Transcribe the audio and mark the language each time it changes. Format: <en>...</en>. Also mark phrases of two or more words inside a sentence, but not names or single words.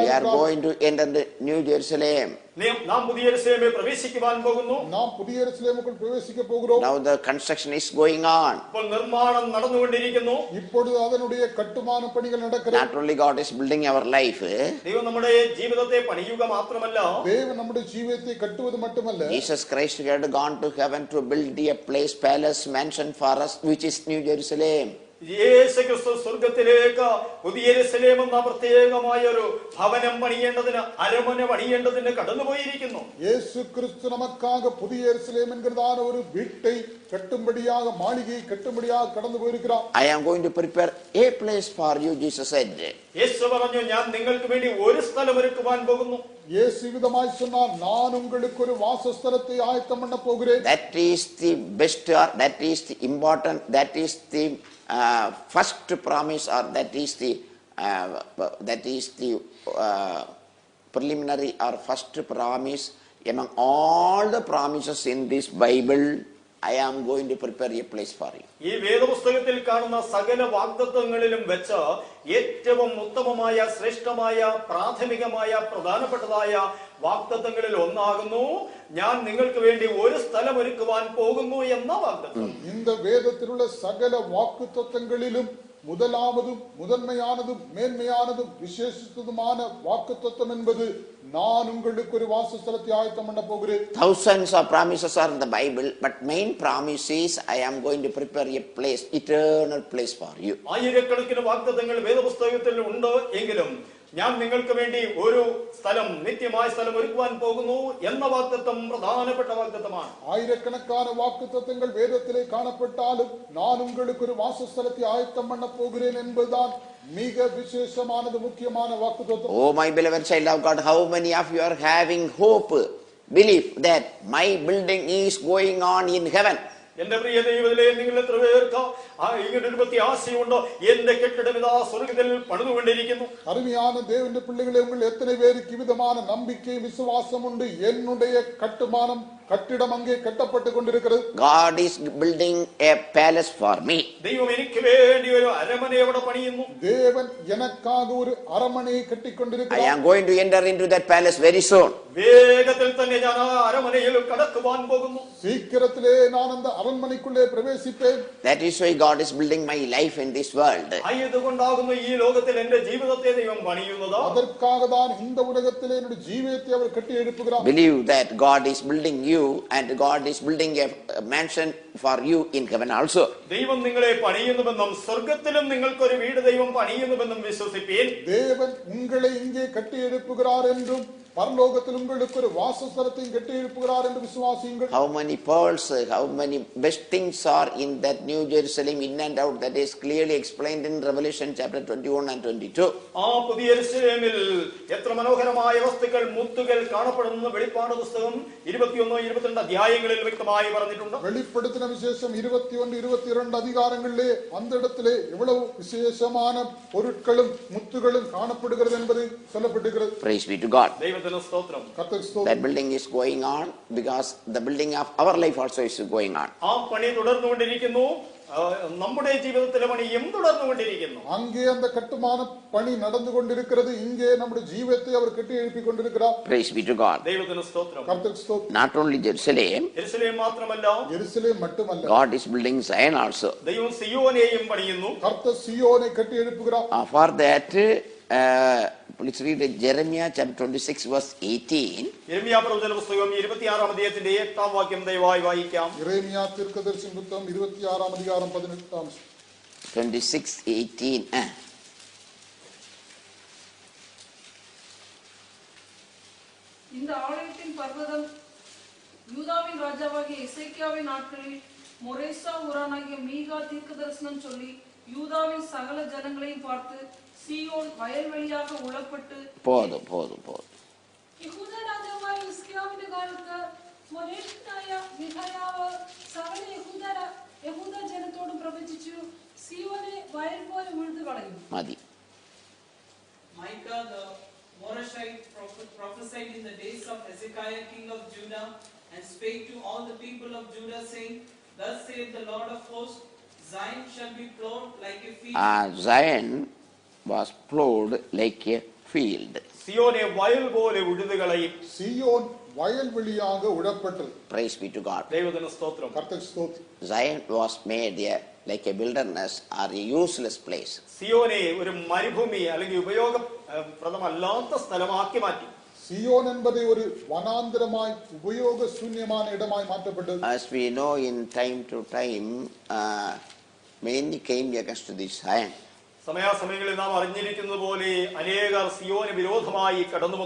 <en>We are going to enter the New Jerusalem.</en> <ml>നാം പുതിയ യെരൂശലേമിൽ പ്രവേശിക്കുവാൻ പോകുന്നു.</ml> <ta>நாம் புதிய எருசலேமுக்குள் பிரவேசிக்க போகிறோம்.</ta> <en>Now the construction is going on.</en> <ml>ഇപ്പോൾ നിർമ്മാണം നടന്നുകൊണ്ടിരിക്കുന്നു.</ml> <ta>இப்பொழுது அதனுடைய கட்டுமான பணிகள் நடக்கிறது.</ta> <en>Not only God is building our life,</en> <ml>ദൈവം നമ്മുടെ ജീവിതത്തെ പണിയുക മാത്രമല്ല,</ml> <ta>தேவன் நம்முடைய ஜீவியத்தை கட்டுவது மட்டுமல்ல,</ta> <en>Jesus Christ had gone to heaven to build a place, palace, mansion for us, which is New Jerusalem.</en> <ml>യേശുക്രിസ്തു സ്വർഗത്തിലേക്ക് പുതിയ യെരൂശലേം എന്ന പ്രത്യേകമായ ഒരു ഭവനം പണിയേണ്ടതിന്, അരമന പണിയേണ്ടതിന് കടന്നുപോയിരിക്കുന്നു.</ml> <ta>இயேசு கிறிஸ்து நமக்காக புதிய எருசலேம் என்கிறதான ஒரு வீட்டை கட்டும்படியாக, மாளிகையை கட்டும்படியாக கடந்து போயிருக்கிறார்.</ta> <en>I am going to prepare a place for you, Jesus said.</en> <ml>യേശു പറഞ്ഞു, ഞാൻ നിങ്ങൾക്ക് വേണ്ടി ഒരു സ്ഥലം ഒരുക്കുവാൻ പോകുന്നു.</ml> <ta>இயேசு விதமாய் சொன்னார், நான் உங்களுக்கு ஒரு வாசஸ்தலத்தை ஆயத்தம் பண்ண போகிறேன்.</ta> <en>That is the best, or that is the important, that is the first promise, or that is the preliminary or first promise among all the promises in this Bible. I am going to prepare a place for you.</en> <ml>ഈ വേദപുസ്തകത്തിൽ കാണുന്ന സകല വാഗ്ദത്തങ്ങളിലും വെച്ച് ഏറ്റവും ഉത്തമമായ, ശ്രേഷ്ഠമായ, പ്രാഥമികമായ, പ്രധാനപ്പെട്ടതായ വാഗ്ദത്തങ്ങളിൽ ഒന്നാകുന്നു, ഞാൻ നിങ്ങൾക്ക് വേണ്ടി ഒരു സ്ഥലം ഒരുക്കുവാൻ പോകുന്നു എന്ന വാഗ്ദത്തം.</ml> <ta>இந்த வேதத்திலுள்ள சகல வாக்குத்தத்தங்களிலும் முதலாவதும் முதன்மையானதும் மேன்மையானதும் விசேஷித்ததுமான வாக்குத்தத்தம் என்பது, நான் உங்களுக்கு ஒரு வாசஸ்தலத்தை ஆயத்தம் பண்ண போகிறேன்.</ta> <en>Thousands of promises are in the Bible, but main promise is I am going to prepare a place, eternal place for you.</en> <ml>ആയിരക്കണക്കിന് വാഗ്ദത്തങ്ങൾ വേദപുസ്തകത്തിൽ ഉണ്ട് എങ്കിലും ഞാൻ നിങ്ങൾക്ക് വേണ്ടി ഒരു സ്ഥലം, നിത്യമായ സ്ഥലം ഒരുക്കുവാൻ പോകുന്നു എന്ന വാഗ്ദത്തം പ്രധാനപ്പെട്ട വാഗ്ദത്തമാണ്.</ml> <ta>ஆயிரக்கணக்கான வாக்குத்தத்தங்கள் வேதத்திலே காணப்பட்டாலும் நான் உங்களுக்கு ஒரு வாசஸ்தலத்தை ஆயத்தம் பண்ண போகிறேன் என்பதுதான் மிக விசேஷமானது, முக்கியமான வாக்குத்தத்தம்.</ta> <en>Oh my beloved child of God, how many of you are having hope, belief that my building is going on in heaven?</en> <ml>എന്റെ പ്രിയ ദൈവത്തിലെ നിങ്ങൾ എത്ര പേർക്ക് ഇങ്ങനെ ഒരു ആശയുണ്ടോ? എന്റെ കെട്ടിടം ഇതാ സ്വർഗ്ഗത്തിൽ പണിതുകൊണ്ടിരിക്കുന്നു.</ml> <ta>அருமையான தேவனுடைய பிள்ளைகளே, உங்கள் எத்தனை பேருக்கு விதமான நம்பிக்கை, விசுவாசம் உண்டு? என்னுடைய கட்டுமானம், கட்டிடம் அங்கே கட்டப்பட்டு கொண்டிருக்கிறது.</ta> <en>God is building a palace for me.</en> <ml>ദൈവം എനിക്ക് വേണ്ടി ഒരു അരമന അവിടെ പണിയുന്നു.</ml> <ta>தேவன் எனக்காக ஒரு அரமனையை கட்டிக்</ta> <en>I</en> <ta>கொண்டிருக்கிறார்.</ta> <en>am going to enter into that palace very soon.</en> <ml>വേഗത്തിൽ തന്നെ ഞാൻ ആ അരമനയിൽ കടക്കുവാൻ പോകുന്നു.</ml> <ta>சீக்கிரத்திலே நான் அந்த அரண்மனைக்குள்ளே பிரவேசிப்பேன்.</ta> <en>That is why God is building my life in this world.</en> <ml>ആയതുകൊണ്ടാകുന്നു ഈ ലോകത്തിൽ എന്റെ ജീവിതത്തെ ദൈവം പണിയുന്നത്.</ml> <ta>அதற்காக தான் இந்த உலகத்திலே என்னுடைய ஜீவியத்தை அவர் கட்டி எழுப்புகிறார்.</ta> <en>Believe that God is building you, and God is building a mansion for you in heaven also.</en> <ml>ദൈവം നിങ്ങളെ പണിയുന്നുവെന്നും സ്വർഗ്ഗത്തിലും നിങ്ങൾക്കൊരു വീട് ദൈവം പണിയുന്നുവെന്നും വിശ്വസിപ്പീൻ.</ml> <ta>தேவன் உங்களை இங்கே கட்டி எழுப்புகிறார் என்றும் பரலோகத்தில் உங்களுக்கு ஒரு வாசஸ்தலத்தையும் கட்டி எழுப்புகிறார் என்று விசுவாசியுங்கள்.</ta> <en>How many pearls, how many best things are in that New Jerusalem, in and out, that is clearly explained in Revelation chapter 21 and 22.</en> <ml>ആ പുതിയ യെരൂശലേമിൽ എത്ര മനോഹരമായ വസ്തുക്കൾ, മുത്തുകൾ കാണപ്പെടുന്ന വെളിപ്പാട് പുസ്തകം 21-22 അധ്യായങ്ങളിൽ വ്യക്തമായി പറഞ്ഞിട്ടുണ്ട്.</ml> <ta>வெளிப்படுத்தின விசேஷம் 21-22 அதிகாரங்களிலே அந்த இடத்திலே எவ்வளவு விசேஷமான பொருட்களும் முத்துகளும் காணப்படுகிறது என்பது சொல்லப்பட்டிருக்கிறது.</ta> <en>Praise be to God.</en> <ml>ദൈവത്തിന് സ്തോത്രം.</ml> <ta>கர்த்தருக்கு</ta> <en>That</en> <ta>ஸ்தோத்திரம்.</ta> <en>building is going on because the building of our life also is going on.</en> <ml>ആ പണി തുടർന്നുകൊണ്ടിരിക്കുന്നു. നമ്മുടെ ജീവിതത്തിലെ പണിയും തുടർന്നുകൊണ്ടിരിക്കുന്നു.</ml> <ta>அங்கே அந்த கட்டுமான பணி நடந்து கொண்டிருக்கிறது. இங்கே நம்முடைய ஜீவத்தை அவர் கட்டி எழுப்பி கொண்டிருக்கிறார்.</ta> <en>Praise be to God.</en> <ml>ദൈവത്തിന് സ്തോത്രം.</ml> <ta>கர்த்தருக்கு ஸ்தோத்திரம்.</ta> <en>Not only Jerusalem,</en> <ml>യെരൂശലേം മാത്രമല്ല,</ml> <ta>எருசலேம் மட்டுமல்ல,</ta> <en>God is building Zion also.</en> <ml>ദൈവം സിയോനെയും പണിയുന്നു.</ml> <ta>கர்த்தர் சீயோனை கட்டி எழுப்புகிறார்.</ta> <en>For that, please read Jeremiah chapter 26 verse 18.</en> <ml>യിരെമ്യാ പ്രവചന പുസ്തകം 26-ാം അധ്യായത്തിന്റെ 8-ാം വാക്യം ദയവായി വായിക്കാം.</ml> <ta>எரேமியா தீர்க்கதரிசி புத்தகம் 26-ஆம் அதிகாரம் 18-ஆம் 26:18. இந்த ஆலயத்தின் பர்வதம் யூதாவின் ராஜாவாகிய எசேக்கியாவின் நாட்களில் மொரேசா ஊரானாகிய மீகா தீர்க்கதரிசனம் சொல்லி யூதாவின் சகல ஜனங்களையும் பார்த்து, சீயோன் வயல்வெளியாக உழப்பட்டு പോതും.</ta> <ml>യഹൂദ രാജാവായ ഹിസ്കിയാവിന്റെ കാലത്ത് മൊരേഷ്യനായ മിഖായാവ് സകല യഹൂദ ജനത്തോടും പ്രവചിച്ചു, സിയോനെ വയൽ പോലെ ഉഴുതു കളയും. മതി.</ml> <en>Micah the Morashite prophesied in the days of Hezekiah king of Judah, and spake to all the people of Judah, saying, Thus saith the Lord of hosts, Zion shall be plowed like a field. Zion was plowed like a field.</en> <ml>സിയോനെ വയൽ പോലെ ഉഴുതു കളയും.</ml> <ta>சீயோன் வயல்வெளியாக உழப்பட்டது.</ta> <en>Praise be to God.</en> <ml>ദൈവത്തിന് സ്തോത്രം.</ml> <ta>கர்த்தருக்கு ஸ்தோத்திரம்.</ta> <en>Zion was made like a wilderness or a useless place.</en> <ml>സിയോനെ ഒരു മരുഭൂമി അല്ലെങ്കിൽ ഉപയോഗപ്രദമല്ലാത്ത സ്ഥലമാക്കി മാറ്റി.</ml> <ta>சீயோன் என்பதை ஒரு வனாந்திரமாய் உபயோக சூன்யமான இடமாய் மாற்றப்பட்டது.</ta> <en>As we know, in time to time, many came against this Zion.</en> <ml>സമയാസമയങ്ങളിൽ നാം അറിഞ്ഞിരിക്കുന്നത് പോലെ അനേകർ സിയോന് വിരോധമായി കടന്നു വന്നു.</ml>